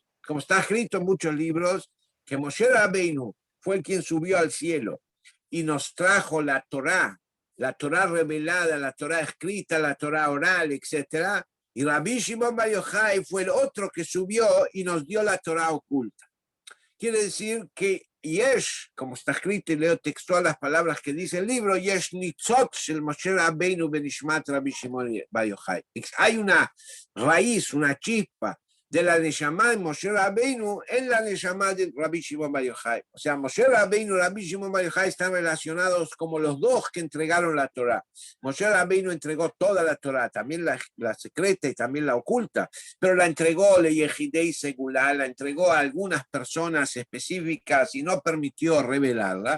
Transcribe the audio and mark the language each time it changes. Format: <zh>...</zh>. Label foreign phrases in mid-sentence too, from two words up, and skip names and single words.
<es>Como está escrito en muchos libros, que Moshe Rabbeinu fue el quien subió al cielo y nos trajo la Torá revelada, la Torá escrita, la Torá oral, etc. Y Rabbi Shimon Bar Yochai fue el otro que subió y nos dio la Torá oculta. Quiere decir que Yesh, como está escrito y leo textual las palabras que dice el libro,</es> <he>יש ניצוץ של משה רבינו בנשמת רבי שמעון בר יוחאי.</he> <es>Hay una raíz, una chispa de la Neshama de Moshe Rabbeinu en la Neshama de Rabbi Shimon Bar Yochai. O sea, Moshe Rabbeinu y Rabbi Shimon Bar Yochai están relacionados como los dos que entregaron la Torá. Moshe Rabbeinu entregó toda la Torá, también la secreta y también la oculta, pero la entregó</es> <he>ליחידי סגולה,</he> <es>la entregó a algunas personas específicas y no permitió revelarla.</es>